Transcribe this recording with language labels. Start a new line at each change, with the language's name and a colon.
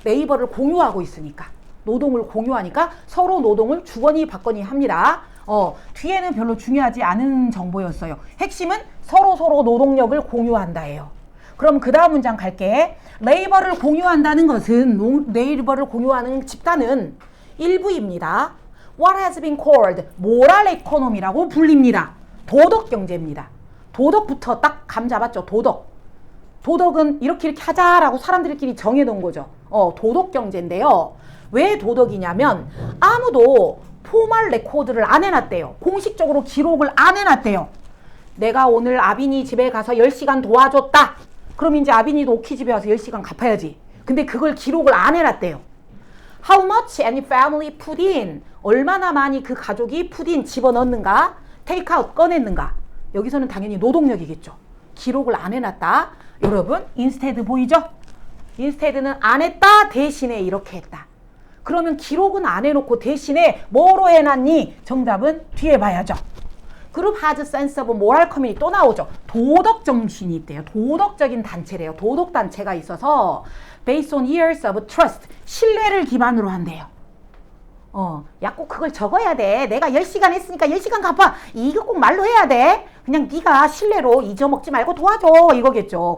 Korean: 레이버를 공유하고 있으니까. 노동을 공유하니까 서로 노동을 주거니 받거니 합니다. 뒤에는 별로 중요하지 않은 정보였어요. 핵심은 서로 노동력을 공유한다예요. 그럼 그 다음 문장 갈게. 레이버를 공유한다는 것은, 레이버를 공유하는 집단은 일부입니다.
English: What has been called moral economy
Korean: 라고 불립니다. 도덕 경제입니다. 도덕부터 딱 감 잡았죠. 도덕은 이렇게 하자라고 사람들끼리 정해놓은 거죠. 도덕 경제인데요. 왜 도덕이냐면 아무도 포멀 레코드를 안 해놨대요. 공식적으로 기록을 안 해놨대요. 내가 오늘 아빈이 집에 가서 10시간 도와줬다. 그럼 이제 아빈이도 오키 집에 와서 10시간 갚아야지. 근데 그걸 기록을 안 해놨대요.
English: How much any family put in?
Korean: 얼마나 많이 그 가족이
English: put in
Korean: 집어넣는가?
English: take out
Korean: 꺼냈는가? 여기서는 당연히 노동력이겠죠. 기록을 안 해놨다. 여러분 instead 보이죠? instead는 안 했다 대신에 이렇게 했다. 그러면 기록은 안 해놓고 대신에 뭐로 해놨니? 정답은 뒤에 봐야죠. 그룹
English: has sense of moral community
Korean: 또 나오죠. 도덕 정신이 있대요. 도덕적인 단체래요. 도덕 단체가 있어서
English: based on years of trust
Korean: 신뢰를 기반으로 한대요. 야 꼭 그걸 적어야 돼. 내가 10시간 했으니까 10시간 갚아. 이거 꼭 말로 해야 돼. 그냥 네가 신뢰로 잊어먹지 말고 도와줘 이거겠죠.